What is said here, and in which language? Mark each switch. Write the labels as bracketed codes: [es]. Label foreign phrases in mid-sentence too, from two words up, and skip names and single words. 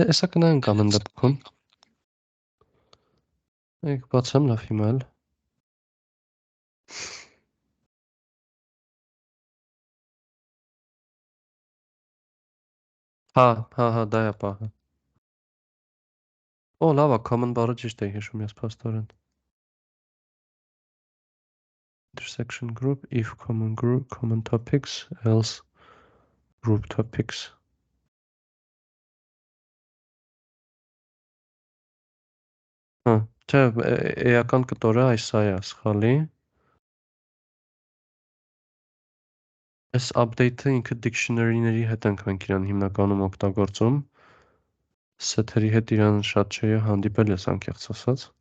[hy] Էսա կնայենք ամեն դեպքում։ Եկ բացեմ լավ հիմա էլ։ Հա, դա է պահը։ Լավ է, common բառը ճիշտ է հիշում ես փաստորեն։ [en] Intersection group, if common group, common topics, else group topics։ [hy] Չէ, էական կտորը այս սա է, սխալի։ Այս update-ը ինքը dictionary-ների հետ ենք մենք իրան հիմնականում օգտագործում։ Set-երի հետ իրան շատ չէ հանդիպել ես անկեղծ ասած։